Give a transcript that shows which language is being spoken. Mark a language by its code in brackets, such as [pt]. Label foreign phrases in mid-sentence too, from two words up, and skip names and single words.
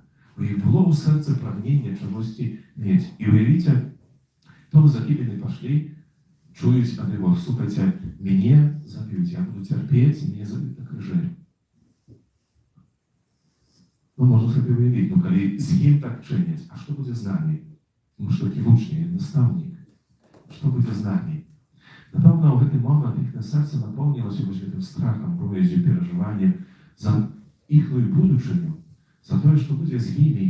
[be] У іх было ў сэрцы прагненне чагосьці мець. І уявіце, то за кім яны пашлі, чуюць ад яго, слухайце, мяне заб'юць, я буду цярпець, і мяне заб'юць на крыжы. [uk] Ну, можна собі уявити, ну, коли з ним так чинять, а що буде з нами? Тому що такі учні, наставник. Що буде з нами? Напевно, в цей момент їхнє серце наповнилося цим страхом, боязнью, переживанням за їхню будучиню, за те, що буде з ними.